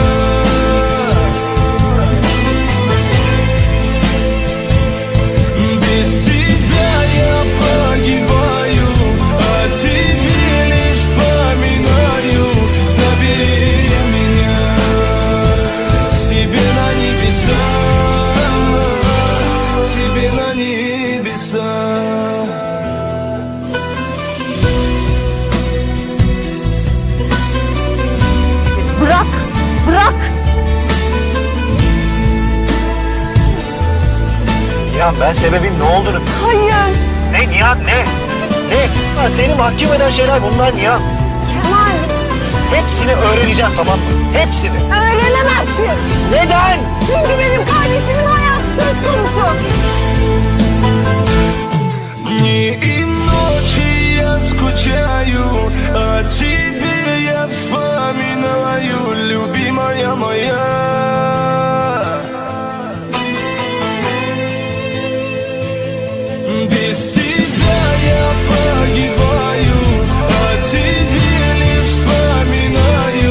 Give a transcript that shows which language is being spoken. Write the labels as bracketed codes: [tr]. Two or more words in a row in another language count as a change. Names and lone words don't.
[ru] Без тебя я погибаю, о тебе лишь вспоминаю. Забери меня к себе на небеса, себе на небеса. [tr] Bırak, bırak. Nihan, ben sebebin ne olduğunu... Hayır. Ne Nihan, ne? Ne? Ha, seni mahkum eden şeyler bunlar Nihan. Kemal, Hepsini öğreneceğim, tamam mı? Hepsini. öğrenemezsin. Neden? Çünkü benim kardeşimin hayatı söz konusu. [ru] Дни и ночи я скучаю, о тебе я вспоминаю, любимая моя. Без тебя я погибаю, о тебе лишь вспоминаю.